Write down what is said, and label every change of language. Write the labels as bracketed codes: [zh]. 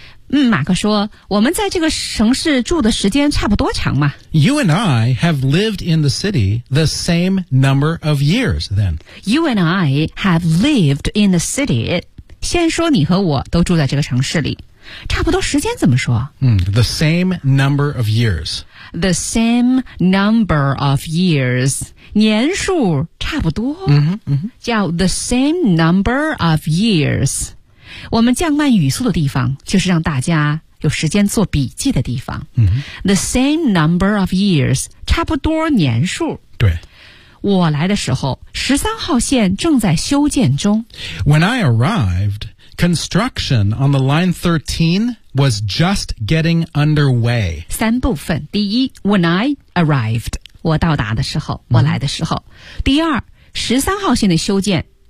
[zh] 马克说我们在这个城市住的时间差不多长嘛 [en] You and I have lived in the city the same number of years then You and I have lived in the city [zh] 先说你和我都住在这个城市里差不多时间怎么说、 [en] The same number of years The same number of years [zh] 年数差不多、 mm-hmm, mm-hmm. 叫 [en] the same number of years [zh] 我们降慢语速的地方就是让大家有时间做笔记的地方、 mm-hmm. [en] The same number of years [zh] 差不多年数对我来的时候13号线正在修建中 [en] When I arrived construction on the line 13 was just getting underway [zh] 三部分第一 [en] When I arrived [zh] 我到达的时候、mm-hmm. 我来的时候第二13号线的修建